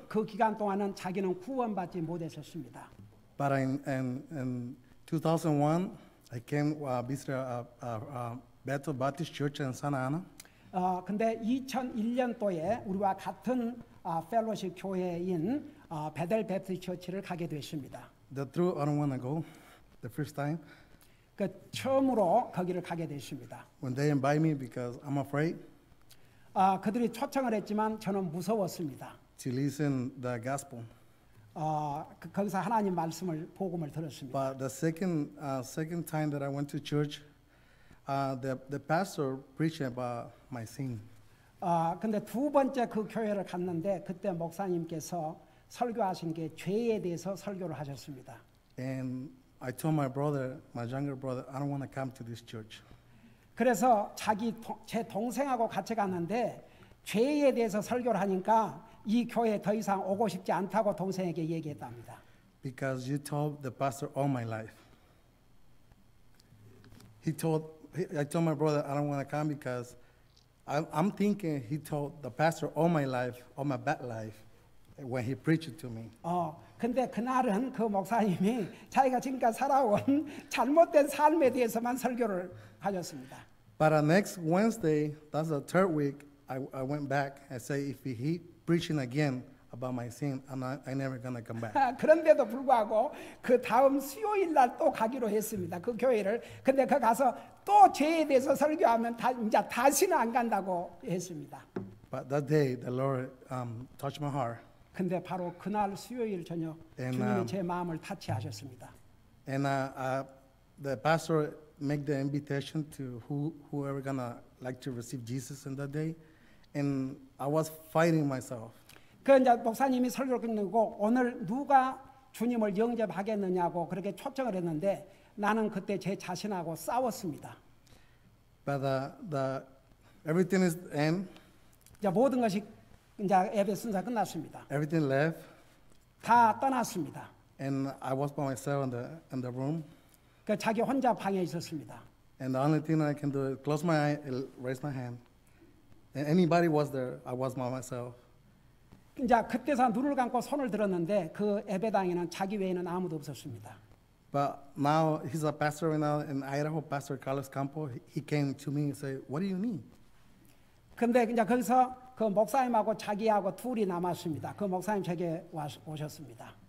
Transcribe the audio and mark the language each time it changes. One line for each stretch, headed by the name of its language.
Korean: 그 기간 동안은 자기는 구원받지 못했었습니다.
English: But in 2001, I came visit a Bethel Baptist Church in Santa Ana.
Korean: 근데 2001년도에 우리와 같은 펠로십 교회인 베델 베프티스트 처치를 가게 됐습니다.
English: The truth, I don't want to go. The first time.
Korean: 그 처음으로 거기를 가게 됐습니다.
English: When they invite me because I'm afraid.
Korean: 그들이 초청을 했지만 저는 무서웠습니다.
English: To listen the gospel.
Korean: 거기서 하나님 말씀을 복음을 들었습니다.
English: But the second time that I went to church, the pastor preached about my sin.
Korean: 근데 두 번째 그 교회를 갔는데 그때 목사님께서 설교하신 게 죄에 대해서 설교를 하셨습니다.
English: And I told my younger brother, I don't want to come to this church.
Korean: 그래서 제 동생하고 같이 갔는데 죄에 대해서 설교를 하니까 이 교회에 더 이상 오고 싶지 않다고 동생에게 얘기했답니다.
English: Because you told the pastor all my life. I told my brother I don't want to come because I'm thinking he told the pastor all my life, all my bad life, when he preached to me.
Korean: 근데 그날은 그 목사님이 자기가 지금까지 살아온 잘못된 삶에 대해서만 설교를 하셨습니다.
English: But next Wednesday, that's the third week, I went back and said, if he preaching again about my sin, I'm never gonna come back.
Korean: 그런데도 불구하고 그 다음 수요일 날 또 가기로 했습니다. 그 교회를. 근데 그 가서 또 죄에 대해서 설교하면 이제 다시는 안 간다고 했습니다.
English: But that day, the Lord touched my heart.
Korean: 근데 바로 그날 수요일 저녁 주님이 제 마음을 타치하셨습니다.
English: And the pastor make the invitation to whoever gonna like to receive Jesus in that day, and I was fighting myself.
Korean: 그 이제 목사님이 설교를 끝내고 오늘 누가 주님을 영접하겠느냐고 그렇게 초청을 했는데 나는 그때 제 자신하고 싸웠습니다.
English: But everything is end.
Korean: 이제 모든 것이 이제 예배 순서 끝났습니다.
English: Everything left.
Korean: 다 떠났습니다.
English: And I was by myself in the room.
Korean: 그 자기 혼자 방에 있었습니다.
English: And the only thing I can do is close my eye and raise my hand. And anybody was there, I was by myself.
Korean: 이제 그때서 눈을 감고 손을 들었는데 그 예배당에는 자기 외에는 아무도 없었습니다.
English: But now he's a pastor right now in Idaho, Pastor Carlos Campo. He came to me and said, "What do you need?"
Korean: 근데 이제 거기서 그 목사님하고 자기하고 둘이 남았습니다. 그 목사님 제게 오셨습니다.